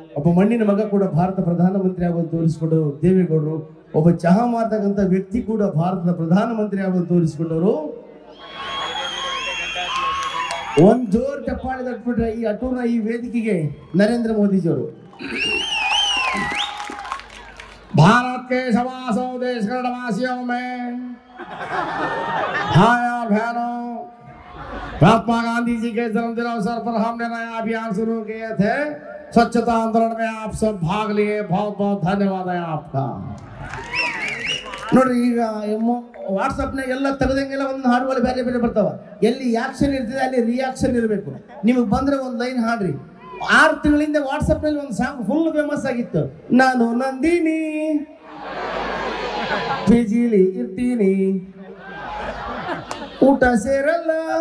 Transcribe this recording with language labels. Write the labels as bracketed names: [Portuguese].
[Kannada] ಒಬ್ಬ ಮಣ್ಣಿನ ಮಗ ಕೂಡ ಭಾರತ ಪ್ರಧಾನಮಂತ್ರಿ ಆಗುವಂತ ತೋರಿಸಿಕೊಟ್ಟರು ದೇವೇಗೌಡರು. ಒಬ್ಬ ಚಹಾ ಮಾರ್ತಕ್ಕಂಥ ವ್ಯಕ್ತಿ ಕೂಡ ಭಾರತದ ಪ್ರಧಾನಮಂತ್ರಿ ಆಗುವಂತ ತೋರಿಸಿಕೊಂಡವರು. ಒಂದ್ ಜೋರ್ ಚಪ್ಪಾಳೆ ತಟ್ಬಿಟ್ರೆ ಈ ಅಟೂರ್ನ ಈ ವೇದಿಕೆಗೆ ನರೇಂದ್ರ ಮೋದಿಜಿಯವರು. [Hindi] भारत के सवा सौ देश वासियों में भाई और बहनों, महात्मा गांधी जी के जन्मदिन अवसर पर हमने नया अभियान शुरू किए थे। स्वच्छता आंदोलन में आप सब भाग लिए, बहुत बहुत धन्यवाद है आपका। [Kannada] ನೋಡ್ರಿ, ಈಗ ವಾಟ್ಸಪ್ನಾಗ ಎಲ್ಲ ತೆಗೆದಂಗೆಲ್ಲ ಒಂದು ಹಾಡುಗಳು ಬೇರೆ ಬೇರೆ ಬರ್ತಾವ. ಎಲ್ಲಿ ಆಕ್ಷನ್ ಇರ್ತದೆ ಅಲ್ಲಿ ರಿಯಾಕ್ಷನ್ ಇರಬೇಕು. ನಿಮಗೆ ಬಂದ್ರೆ ಒಂದು ಲೈನ್ ಹಾಡ್ರಿ. 6 ತಿಂಗಳಿಂದ ವಾಟ್ಸಪ್ನಲ್ಲಿ ಒಂದು ಸಾಂಗ್ ಫುಲ್ ಫೇಮಸ್ ಆಗಿತ್ತು. ನಾನು ನಂದಿನಿ ಪಿಜಿಲಿ ಇರ್ತೀನಿ, ಊಟ ಸೇರಲ್ಲ.